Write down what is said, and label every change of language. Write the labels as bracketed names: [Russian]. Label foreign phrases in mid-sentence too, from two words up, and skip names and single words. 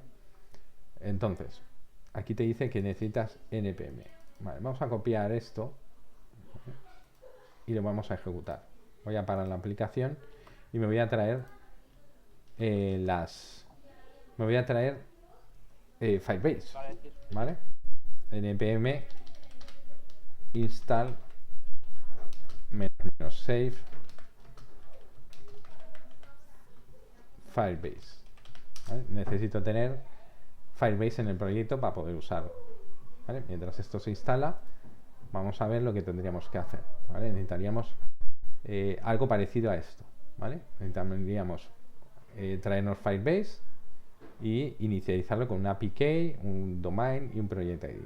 [Spanish] Entonces, aquí te dice que necesitas npm. Vale, vamos a copiar esto y lo vamos a ejecutar. Voy a parar la aplicación y me voy a traer Firebase. ¿Vale? [English] npm install -save Firebase. [Spanish] ¿Vale? Necesito tener Firebase en el proyecto para poder usarlo. ¿Vale? Mientras esto se instala, vamos a ver lo que tendríamos que hacer. ¿Vale? Necesitaríamos algo parecido a esto. ¿Vale? Necesitaríamos traernos Firebase y inicializarlo con una API, un domain y un [English] project ID.